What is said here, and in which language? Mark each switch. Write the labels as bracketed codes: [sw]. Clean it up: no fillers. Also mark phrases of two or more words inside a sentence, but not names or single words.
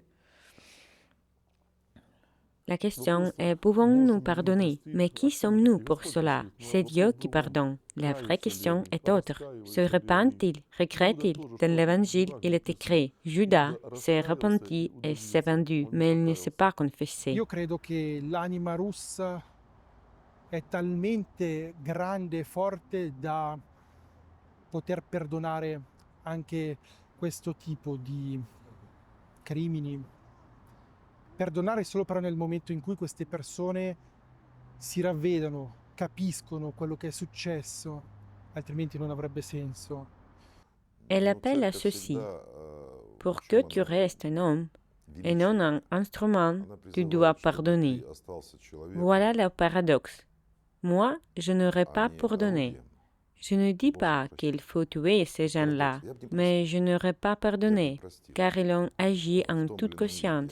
[fr] La question est, pouvons-nous pardonner? Mais qui sommes-nous pour cela? C'est Dieu qui pardonne. La vraie question est autre. Se repent-il? Regrette-t-il? Dans l'Évangile, il est écrit, Judas s'est repenti et s'est vendu, mais il ne s'est pas confessé. [it] Io credo che l'anima russa è talmente grande e forte da poter perdonare anche questo tipo di crimini. Perdonare solo però nel momento in cui queste persone si ravvedono, capiscono quello che è successo, altrimenti non avrebbe senso. [fr] Elle appelle à ceci. Pour que tu restes un homme et non un instrument, tu dois pardonner. Voilà le paradoxe. Moi, je n'aurais pas pardonné. Je ne dis pas qu'il faut tuer ces gens-là, mais je n'aurais pas pardonné, car ils ont agi en toute conscience.